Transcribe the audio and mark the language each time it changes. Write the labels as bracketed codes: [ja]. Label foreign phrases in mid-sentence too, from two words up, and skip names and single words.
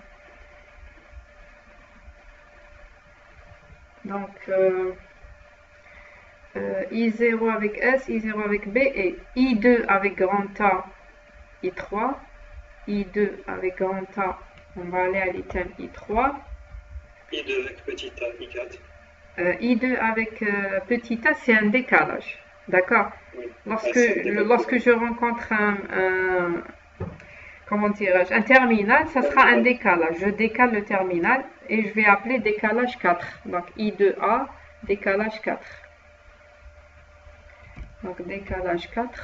[fr] Donc, I0 avec S, I0 avec B et I2 avec grand A, I3. I2 avec grand A, on va aller à l'item I3. I2 avec petit a, I4. I2 avec petit a, c'est un décalage. D'accord? Oui. Lorsque je rencontre comment dirais-je, un terminal, ça sera un décalage. Je décale le terminal et je vais appeler décalage 4. Donc I2A, décalage 4. Donc décalage 4.